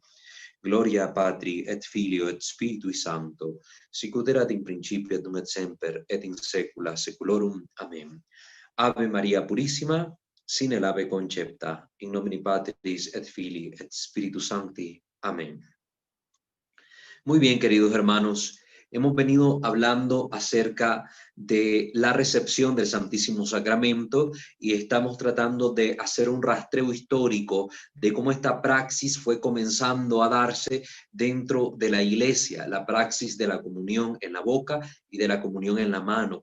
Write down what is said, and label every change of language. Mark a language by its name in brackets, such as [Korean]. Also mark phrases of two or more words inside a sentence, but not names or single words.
[Latin] Gloria Patri, et Filio, et Spiritui Sancto, sicut erat in principio, et nunc et semper, et in saecula saeculorum. Amen. Ave Maria Purissima, sine labе concepta, in nomine Patris, et Filii, et Spiritus Sancti. Amén. [Spanish] Muy bien, queridos hermanos, hemos venido hablando acerca de la recepción del Santísimo Sacramento y estamos tratando de hacer un rastreo histórico de cómo esta praxis fue comenzando a darse dentro de la Iglesia, la praxis de la comunión en la boca y de la comunión en la mano.